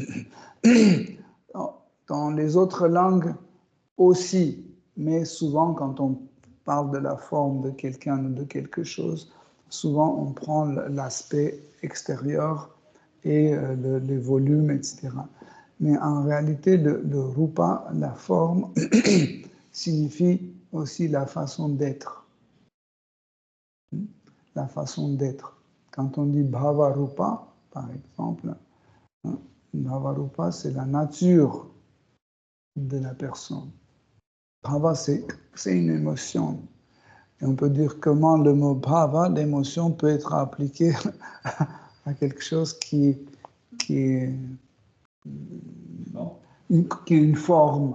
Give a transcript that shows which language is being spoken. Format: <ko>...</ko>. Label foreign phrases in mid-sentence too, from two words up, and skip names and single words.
<fr>Dans les autres langues aussi, mais souvent quand on parle de la forme de quelqu'un ou de quelque chose, souvent on prend l'aspect extérieur et les volumes, etc. Mais en réalité, le rupa, la forme, signifie aussi la façon d'être. La façon d'être. Quand on dit</fr> <sa>bhava rupa,</sa> <fr>par exemple,</fr> <sa>भव रूप,</sa> <fr>c'est la nature de la personne. Bhava, c'est une émotion. Et on peut dire comment le mot bhava, l'émotion, peut être appliquée à quelque chose qui est une forme.</fr>